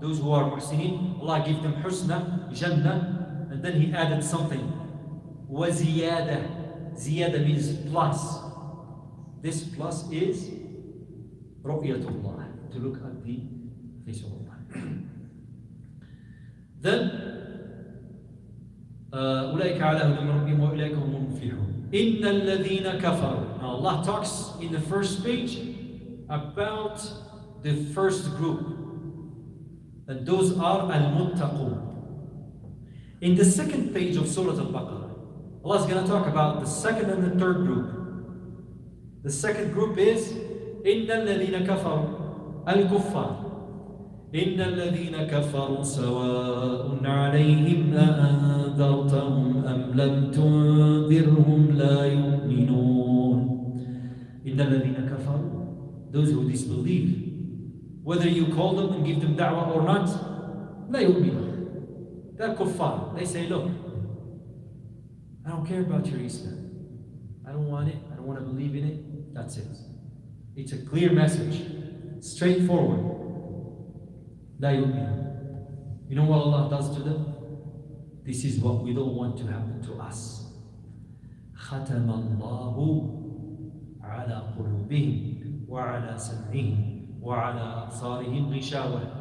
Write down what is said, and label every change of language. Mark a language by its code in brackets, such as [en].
[en] Those who are muhsineen, Allah give them husna, Jannah. And then He added something. [ar] وَزِيَادَةً. [en] Ziyada means plus. This plus is رؤية to look at the face of Allah. [ar] Then أولئك على هدى من ربهم وأولئك هم المفلحون. إن الذين كفروا. [en] Now Allah talks in the first page about the first group, and those are al-muttaqun. In the second page of Surah Al-Baqarah, Allah is going to talk about the second and the third group. The second group is [ar] إن الذين كفروا الكفار. إن الذين كفروا سواء عليهم أأنذرتهم أم لم تنذرهم لا يؤمنون. إن الذين كفروا, [en] those who disbelieve, whether you call them and give them da'wah or not, [ar] لا يؤمنون. [en] They're kuffar. They say, look, I don't care about your Islam. I don't want it. I don't want to believe in it. That's it. It's a clear message. Straightforward. [ar] لا يؤمنون. [en] You know what Allah does to them? This is what we don't want to happen to us. [ar] ختم الله على قلوبهم وعلى سمعهم وعلى أبصارهم غشاوة.